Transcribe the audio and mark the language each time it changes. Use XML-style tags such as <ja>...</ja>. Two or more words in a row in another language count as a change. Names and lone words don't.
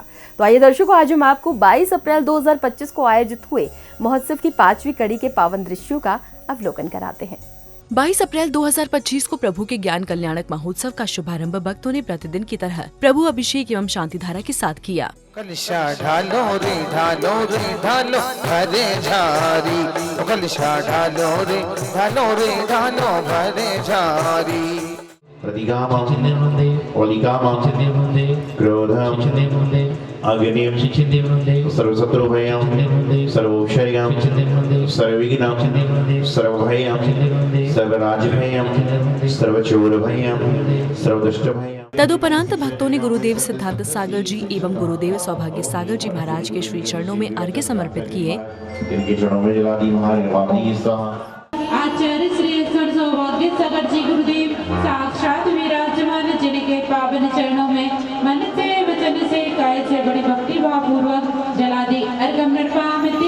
<hi>तो आइए दर्शकों, आज हम आपको 22 अप्रैल 2025 को आयोजित हुए महोत्सव की 5वीं कड़ी के पावन दृश्यों का अवलोकन कराते हैं। 22 अप्रैल 2025 को प्रभु के ज्ञान कल्याणक महोत्सव का शुभारंभ भक्तों ने प्रतिदिन की तरह प्रभु अभिषेक एवं शांति धारा के साथ किया। कलशा ढालो रे ढालो रे ढालो भरे झारी, कलशा ढालो रे ढालो रे ढालो भरे झारी।</hi> <sa>प्रतिगामं ओलिकामं क्रोधं अग्निं सर्वशत्रुभयं सर्वौषधं सर्वविघ्नं सर्वभयं सर्वराजभयं सर्वचोरभयं सर्वदुष्टभयं।</sa> <hi>तदुपरांत भक्तों ने गुरुदेव सिद्धांत सागर जी एवं गुरुदेव सौभाग्य सागर जी महाराज के श्री चरणों में अर्घ्य समर्पित किए। इनके चरणों में जला दी महारानी आचार्य श्री सौभाग्य सागर जी गुरुदेव साक्षात विराजमान, जिनके पावन चरणों में मन से वचन से काय से बड़ी भक्ति भाव पूर्वक जला दी</hi> <sa>अर्घ्यम नर्पामति।</sa>